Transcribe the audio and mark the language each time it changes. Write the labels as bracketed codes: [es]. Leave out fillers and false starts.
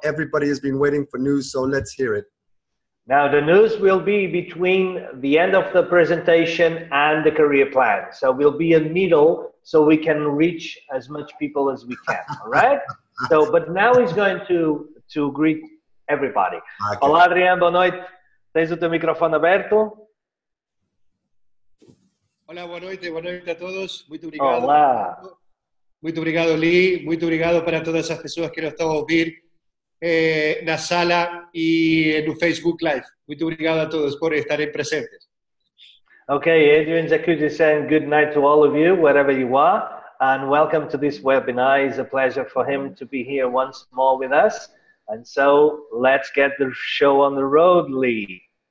[en] Everybody has been waiting for news, so let's hear it. Now, the news will be between the end of the presentation and the career plan. So we'll be in middle so we can reach as much people as we can, all right? So, but now he's going to greet everybody. Okay. [pt] Olá, Adrian, boa noite. Tens o teu microfone aberto? Olá, boa noite a todos. Muito obrigado. Olá. Muito obrigado, Lee. Muito obrigado para todas as pessoas que nos estão a ouvir na sala e no Facebook Live. Muito obrigado a todos por estarem presentes. [en] Okay, Adrian Jacuzzi saying good night to all of you, wherever you are, and welcome to this webinar. It's a pleasure for him to be here once more with us. And so let's get the show on the road, Lee.